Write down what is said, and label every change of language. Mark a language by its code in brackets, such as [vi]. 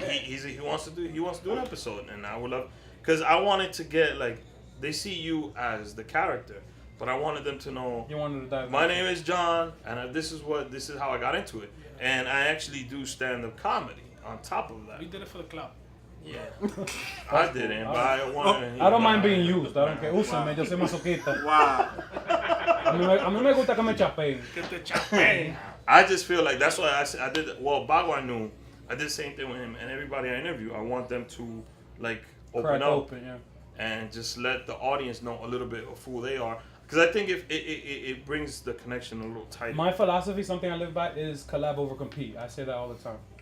[en] He wants to do an episode, and I would love, because I wanted to get like, they see you as the character, but I wanted them to know. You wanted to dive. My name is John, and this is how I got into it, and I actually do stand-up comedy on top of that. We did it for the club. Yeah, I didn't, but I wanted. I don't mind being used. I don't care. [es] Úsame, yo soy masoquista. [en] Wow. [es] A mí me gusta que me chapeen. Que te chapeen. [en] I just feel like that's why I did. Well, Bago, I knew. I did the same thing with him, and everybody I interview, I want them to like open up and just let the audience know a little bit of who they are. Because I think if it brings the connection a little tighter. My philosophy, something I live by, is collab over compete. I say that all the time.